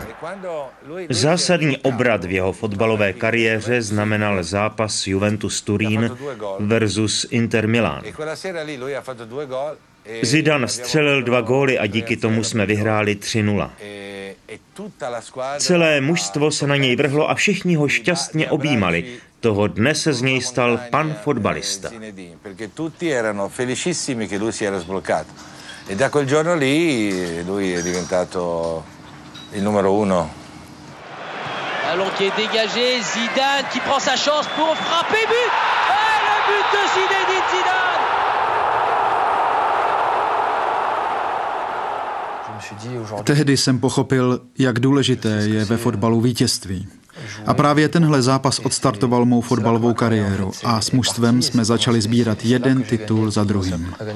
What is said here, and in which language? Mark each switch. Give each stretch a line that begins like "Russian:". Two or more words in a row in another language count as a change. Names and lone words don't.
Czech: Zásadní obrat v jeho fotbalové kariéře znamenal zápas Juventus Turín versus Inter Milán. Zidane střelil 2 góly a díky tomu jsme vyhráli 3-0. Celé mužstvo se na něj vrhlo a všichni ho šťastně objímali. Toho dne se z něj stal pan fotbalista.
French: Ballon qui est dégagé, Zidane qui prend sa chance pour frapper, but! Et le but de Zinedine Zidane!
Czech: Tehdy jsem pochopil, jak důležité je ve fotbalu vítězství. A právě tenhle zápas odstartoval mou fotbalovou kariéru a s mužstvem jsme začali sbírat jeden titul za druhým.